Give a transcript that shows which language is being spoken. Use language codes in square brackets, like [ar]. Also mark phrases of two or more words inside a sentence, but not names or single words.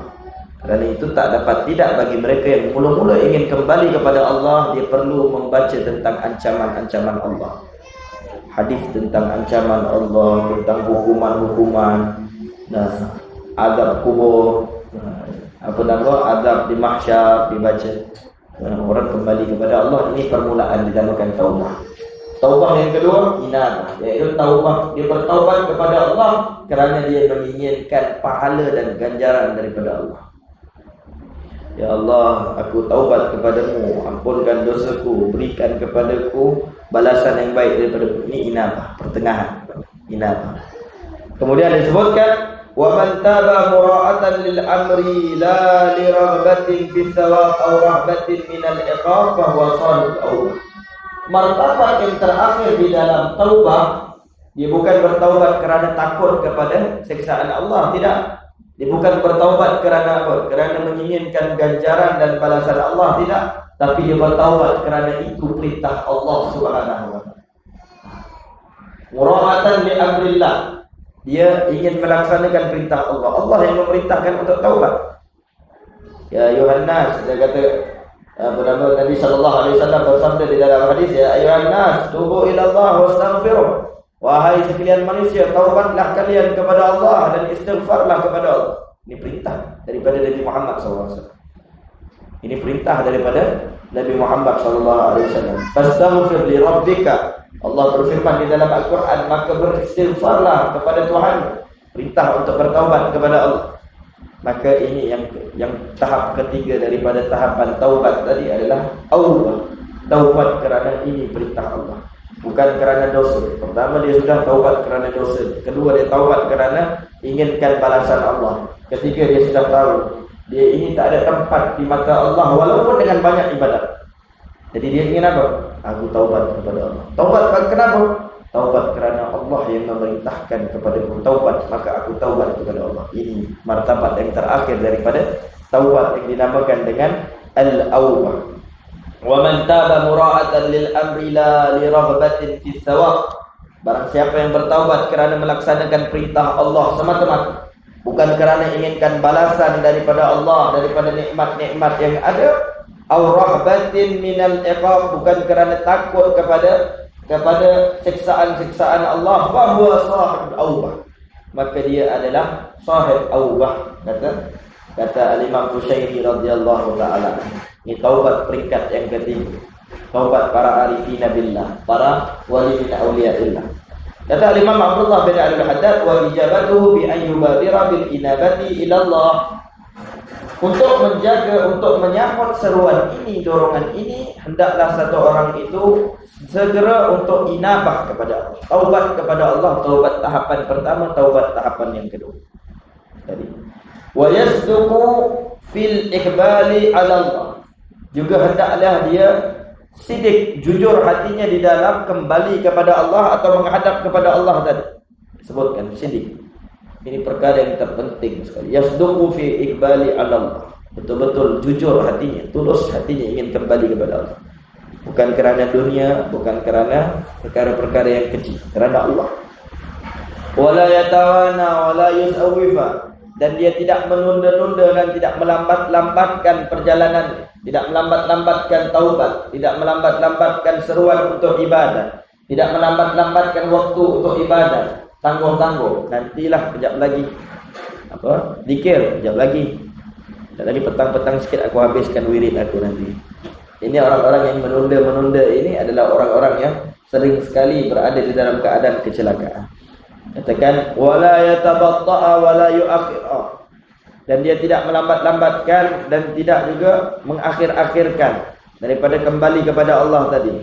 [ms] Kerana itu tak dapat tidak bagi mereka yang mula-mula ingin kembali kepada Allah, dia perlu membaca tentang ancaman-ancaman Allah, hadis tentang ancaman Allah, tentang hukuman-hukuman, nah, azab kubur, azab di mahsyar dibaca. Orang kembali kepada Allah, ini permulaan dinamakan taubah. Taubah yang kedua inabah, iaitu taubah, dia bertaubat kepada Allah kerana dia menginginkan pahala dan ganjaran daripada Allah. [ar] يا الله, [ms] aku taubat kepadamu, ampunkan dosaku, berikan kepadaku balasan yang baik daripada-Mu. Ini inabah, pertengahan, inabah. Kemudian disebutkan [ar] ومن تاب مراعاة للأمر لا لرغبة في ثواب أو رهبة من العقاب فهو صالح أوبة. [ms] Martabat yang terakhir di dalam taubah, dia bukan bertaubat kerana takut kepada siksaan Allah, tidak. Dia bukan bertaubat kerana apa? Kerana menginginkan ganjaran dan balasan Allah, tidak. Tapi dia bertaubat kerana itu perintah Allah [ar] سبحانه وتعالى. مراعاة لأمر الله. [ms] Dia ingin melaksanakan perintah Allah. Allah yang memerintahkan untuk taubat. Ya Yohanes, dia kata Nabi [ar] صلى الله عليه وسلم [ms] bersabda di dalam hadis, [ar] يا أيها الناس توبوا إلى الله واستغفروه. [ms] Wahai sekalian manusia, taubatlah kalian kepada Allah dan istighfarlah kepada Allah. Ini perintah daripada Nabi Muhammad SAW. Ini perintah daripada Nabi Muhammad SAW. [ar] فاستغفر لربك. [ms] Allah berfirman di dalam Al-Quran, maka beristighfarlah kepada Tuhan. Perintah untuk bertaubat kepada Allah. Maka ini yang tahap ketiga daripada tahapan taubat tadi adalah aubah. Taubat kerana ini perintah Allah, bukan kerana dosa. Pertama dia sudah taubat kerana dosa. Kedua dia taubat kerana inginkan balasan Allah. Ketiga dia sudah tahu dia ini tak ada tempat di mata Allah walaupun dengan banyak ibadat. Jadi dia ingin apa? Aku taubat kepada Allah. Taubat kenapa? Taubat kerana Allah yang memerintahkan kepadaku taubat, maka aku taubat kepada Allah. Ini martabat yang terakhir daripada taubat yang dinamakan dengan al-aubah. [ar] ومن تاب مراعاة للأمر لا لرغبة في ثواب. [ms] Barang siapa yang bertaubat kerana melaksanakan perintah Allah semata-mata, bukan kerana inginkan balasan daripada Allah, daripada nikmat-nikmat yang ada, [ar] أو رهبة من العقاب, [ms] bukan kerana takut kepada siksaan-siksaan Allah, [ar] فهو صاحب أوبة, [ms] maka dia adalah [ar] صاحب أوبة. [ms] Kata Al-Imam Qushairi [ar] رضي الله تعالى, [ms] ini taubat peringkat yang ketiga, taubat para [ar] عارفين بالله, [ms] para wali [ar] من أولياء الله. Kata Al-Imam Abdullah bin Al-Haddad, وإجابته بأن يبادر بالإنابة إلى الله. [ms] Untuk menjaga, untuk menyambut seruan ini, dorongan ini, hendaklah satu orang itu segera untuk inabah kepada Allah, taubat kepada Allah. Taubat tahapan pertama, taubat tahapan yang kedua tadi. [ar] ويصدق في الإقبال على الله. [ms] Juga hendaklah dia sidik, jujur hatinya di dalam kembali kepada Allah atau menghadap kepada Allah tadi. Sebutkan sidik. Ini perkara yang terpenting sekali. [ar] يصدق في إقبال على الله. [ms] Betul-betul jujur hatinya, tulus hatinya ingin kembali kepada Allah. Bukan kerana dunia, bukan kerana perkara-perkara yang kecil, kerana Allah. [ar] ولا يتوانى ولا يسوف, [ms] dan dia tidak menunda-nunda dan tidak melambat-lambatkan perjalanan, tidak melambat-lambatkan taubat, tidak melambat-lambatkan seruan untuk ibadah, tidak melambat-lambatkan waktu untuk ibadah. Tangguh-tangguh, nantilah kejap lagi. Zikir kejap lagi. Dan lagi petang-petang sikit aku habiskan wirid aku nanti. Ini orang-orang yang menunda-menunda ini adalah orang-orang yang sering sekali berada di dalam keadaan kecelakaan. [ar] Katakan ولا يتباطأ ولا يؤخر, [ms] dan dia tidak melambat-lambatkan dan tidak juga mengakhir-akhirkan daripada kembali kepada Allah tadi.